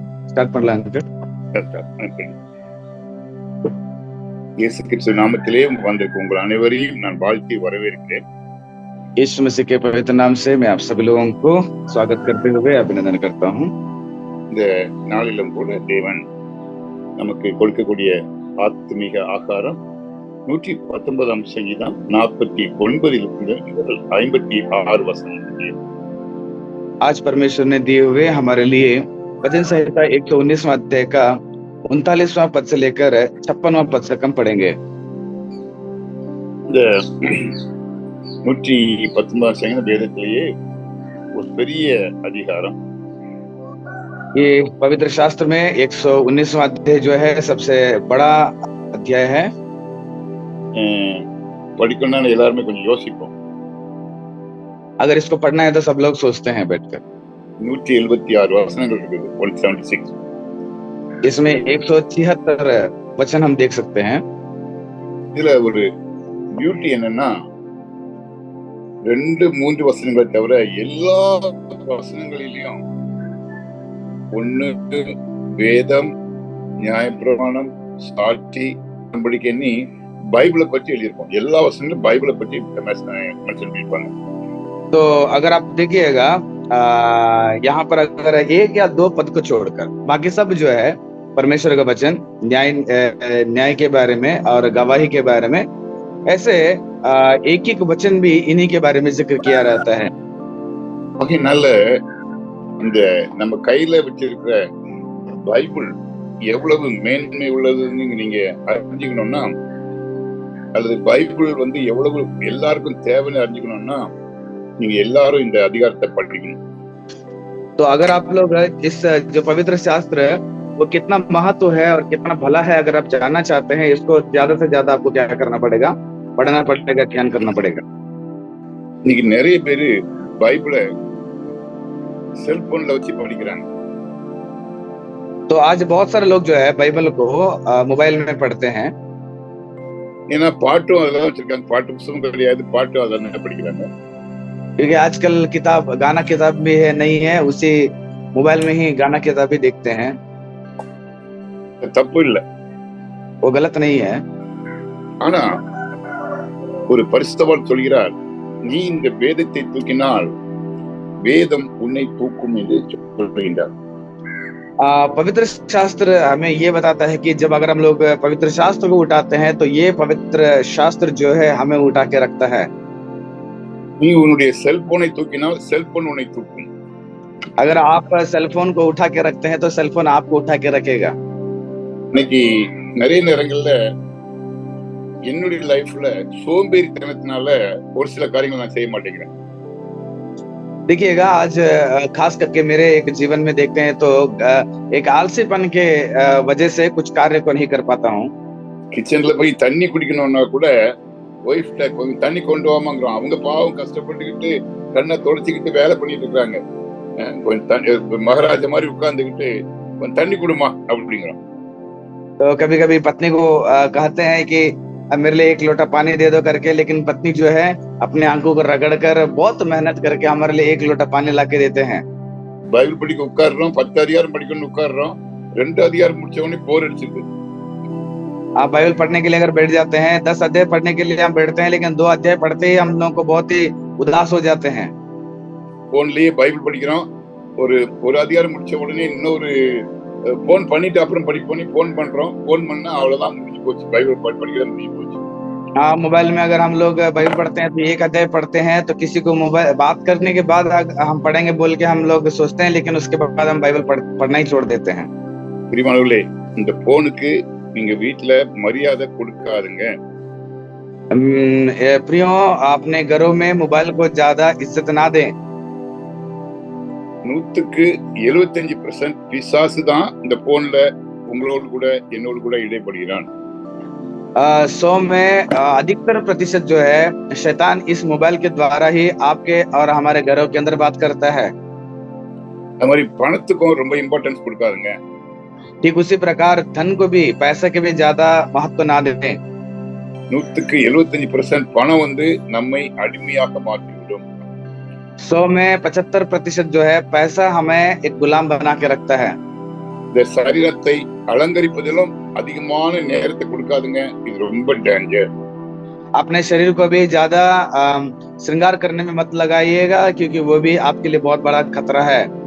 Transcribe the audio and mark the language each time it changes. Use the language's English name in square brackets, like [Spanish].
[Tamil] Start பண்ணலாம் uncle. இயேசு கிறிஸ்து நாமத்திலே வந்திருக்கும் உங்கள் அனைவரையும் நான் வாழ்த்தி வரவேற்கிறேன். [Hindi] यीशु मसीह के पवित्र नाम से मैं आप सभी लोगों को स्वागत करते हुए अभिनंदन करता हूँ. [Tamil] இந்த நாளிலும் கூட தேவன் நமக்கு கொடுக்கக்கூடிய ஆத்மீக ஆகாரம் 119 சங்கீதம் 49 முதல் 56 வசனம். [Hindi] आज परमेश्वर ने दिए हुए हमारे लिए वचन संहिता 119वां अध्याय का 39वां पद से लेकर 56वां पद तक हम पढ़ेंगे. [Tamil] இந்த 119 சங்கீத வேதத்திலேயே ஒரு பெரிய அதிகாரம். [Hindi] ये पवित्र शास्त्र में 119वां अध्याय जो है सबसे बड़ा अध्याय है. [Tamil] படிக்கணும்னு எல்லாருமே கொஞ்சம் யோசிப்போம். [Hindi] अगर इसको पढ़ना है तो सब लोग सोचते हैं बैठकर. [Tamil] 176 வசனங்கள் இருக்குது. 176. [Hindi] इसमें 176 वचन हम देख सकते हैं. [Tamil] இதுல ஒரு பியூட்டி என்னன்னா 2-3 வசனங்களை தவிர எல்லா வசனங்களிலும் ஒண்ணு வேதம், நியாயப்பிரமாணம், சாட்சி, நம்பிக்கை பைபிளை பற்றி எழுதியிருக்கோம். எல்லா வசனங்களும் பைபிளை பற்றி மென்ஷன் பண்ணிருப்பாங்க. [Hindi] तो अगर आप देखिएगा यहाँ पर अगर एक या दो पद को छोड़कर बाकी सब जो है परमेश्वर का वचन न्याय के बारे में और गवाही के बारे में ऐसे एक एक वचन भी इन्हीं के बारे में जिक्र किया रहता है. [Tamil] அதனால இந்த நம்ம கையில வச்சிருக்கிற பைபிள் எவ்வளவு மேன்மை உள்ளதுன்னு நீங்க அறிஞ்சுக்கணும்னா, அல்லது பைபிள் எவ்வளவு எல்லாருக்கும் தேவைன்னு அறிஞ்சுக்கணும்னா நீங்க எல்லாரும் இந்த அதிகாரத்தை படிக்கணும். [Hindi] तो अगर आप लोग इस जो पवित्र शास्त्र वो कितना महत्व है और कितना भला है अगर आप जानना चाहते हैं, इसको ज्यादा से ज्यादा आपको क्या करना पड़ेगा? पढ़ना पड़ेगा, ध्यान करना पड़ेगा. [Tamil] இன்னைக்கு நிறைய பேரு பைபிளை செல்போன்ல வச்சு படிக்கிறாங்க. [Hindi] तो आज बहुत सारे लोग जो है बाइबल को मोबाइल में पढ़ते हैं. [Tamil] ஏன்னா பாட்டும் அதெல்லாம் வச்சிருக்காங்க. பாட்டு புத்தகம் கிடையாது, பாட்டும் அதெல்லாம் படிக்கிறாங்க. [Hindi] क्योंकि आजकल किताब गाना किताब भी है नहीं है, उसी मोबाइल में ही गाना किताब भी देखते हैं. [Tamil] தப்பு இல்ல, [Hindi] वो गलत नहीं है. [Tamil] ஆனா ஒரு பரிசுத்தவான் சொல்கிறார், நீ இந்த வேதத்தை தூக்கினால் வேதம் உன்னை தூக்கும் என்று சொல்கின்றார். [Hindi] पवित्र शास्त्र हमें ये बताता है कि जब अगर हम लोग पवित्र शास्त्र को उठाते हैं तो ये पवित्र शास्त्र जो है हमें उठा के रखता है. [Tamil] நீ உன்னுடைய செல்போனை தூக்கினால் செல்போன் உன்னை தூக்கும். [Hindi] अगर आप सेलफोन को उठा के रखते हैं तो सेलफोन आपको उठा के रखेगा. [Tamil] இன்னைக்கு நிறைய நேரங்கள்ல என்னுடைய லைஃப்ல சோம்பேறித்தனத்தினால ஒரு சில காரியங்கள் நான் செய்ய மாட்டேங்கிறேன். [Hindi] देखिएगा आज खास करके मेरे एक जीवन में देखते हैं तो एक आलसीपन के वजह से कुछ कार्य को नहीं कर पाता हूँ. [Tamil] கிச்சன்ல போய் தண்ணி குடிக்கணும்னா கூட ஒய்ஃப்ட கொஞ்சம் தண்ணி கொண்டு வாமாங்கிறோம். அவங்க பாவம் கஷ்டப்பட்டுக்கிட்டு கண்ணை தொடச்சிக்கிட்டு வேலை பண்ணிட்டு இருக்காங்க. கொஞ்சம் மகாராஜா மாதிரி உட்கார்ந்துக்கிட்டு கொஞ்சம் தண்ணி குடுமா அப்படிங்கிறோம். [Hindi] तो कभी कभी पत्नी को कहते हैं कि मेरे लिए एक लोटा पानी दे दो करके, लेकिन पत्नी जो है अपने आंखों को रगड़ कर बहुत मेहनत करके हमारे लिए एक लोटा पानी ला के देते हैं. [Tamil] பைபிள் படிக்க உட்கார்றோம், 10 அதிகாரம் படிக்கணும்னு உட்கார்றோம், 2 அதிகாரம் முடிச்ச உடனே போர் அடிச்சிருக்கு. [Hindi] आप बाइबल पढ़ने के लिए अगर बैठ जाते हैं, 10 अध्याय पढ़ने के लिए हम बैठते हैं, लेकिन 2 अध्याय पढ़ते ही हम लोगों को बहुत ही उदास हो जाते हैं. [Tamil] போன்லயே பைபிள் படிக்கிறோம், ஒரு அதிகாரம் முடிச்ச உடனே இன்னொரு போன் பண்ணிட்டு அப்புறம் படிப்போம், போன் பண்றோம், போன் பண்ணா அவ்வளவுதான் முடிஞ்சு போச்சு, பைபிள் படிக்கிறது முடிஞ்சு போச்சு. [Hindi] हाँ, मोबाइल में अगर हम लोग बाइबल पढ़ते हैं तो एक अध्याय पढ़ते हैं, तो किसी को मोबाइल बात करने के बाद हम पढ़ेंगे बोल के हम लोग सोचते हैं, लेकिन उसके बाद हम बाइबल पढ़ना ही छोड़ देते हैं. [Tamil] பிரியமானவர்களே, இந்த போனுக்கு நீங்க வீட்டுல மரியாதை கொடுக்காதுங்க. [Hindi] प्रियो, अपने घरों में मोबाइल को ज्यादा इज्जत ना दें. [Tamil] 175% பிசாசு தான் இந்த போன்ல உங்களோடு கூட என்னோடு கூட இடைப்படுகிறான். [Hindi] 100 में अधिकतर प्रतिशत जो है शैतान इस मोबाइल के द्वारा ही आपके और हमारे घरों के अंदर बात करता है. [Tamil] அது மாதிரி பணத்துக்கும் ரொம்ப இம்பார்ட்டன்ஸ் கொடுக்காதுங்க. [Hindi] ठीक उसी प्रकार धन को भी, पैसे के भी ज्यादा महत्व ना देते. [Tamil] 175% பணம் நம்மை அடிமையாக மாற்றிவிடும். [Hindi] 100 में 75% जो है पैसा हमें एक गुलाम बना के रखता है। [Tamil] இந்த சரீரத்தை அலங்கரிப்பதிலும் அதிகமான நேரத்தை கொடுக்காதுங்க. இது ரொம்ப டேஞ்சர். [Hindi] अपने शरीर को भी ज्यादा श्रृंगार करने में मत लगाइएगा, क्योंकि वो भी आपके लिए बहुत बड़ा खतरा है।